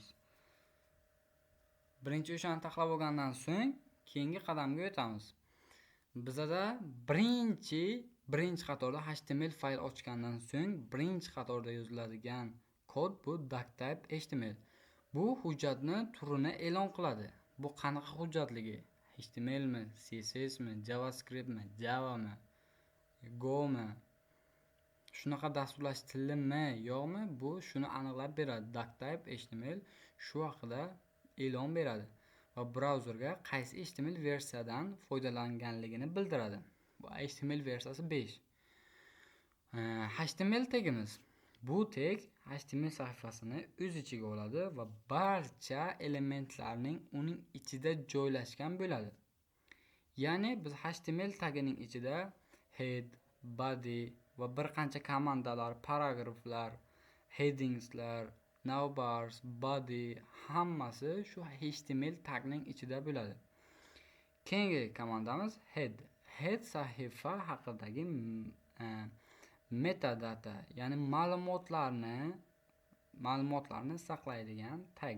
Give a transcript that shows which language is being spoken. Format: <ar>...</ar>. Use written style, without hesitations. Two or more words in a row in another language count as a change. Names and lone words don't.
<uz>Birinchi o'shani taxlab olgandan so'ng keyingi qadamga o'tamiz. Bizda birinchi qatorda HTML fayl ochgandan so'ng birinchi qatorda yoziladigan kod bu doctype HTML. Bu hujjatni turini e'lon qiladi. Bu qanaqa hujjatligi? HTML mi, CSS mi, JavaScript mi, Java mi, Go mi? Shunaqa dasturlash tilimi yo'qmi? Bu shuni aniqlab beradi. Doctype HTML shu haqida e'lon beradi va brauzerga qaysi HTML versiyadan foydalanganligini bildiradi. Bu HTML versiyasi 5. HTML tagimiz. Bu tag HTML sahifasini o'z ichiga oladi va barcha elementlarning uning ichida joylashgan bo'ladi. Ya'ni biz HTML tagining ichida head, body va bir qancha komandalar, paragraflar, headingslar, navbars, body hammasi shu HTML tagning ichida bo'ladi. Keyingi komandamiz head. Head sahifa haqidagi metadata, ya'ni ma'lumotlarni saqlaydigan tag.</uz>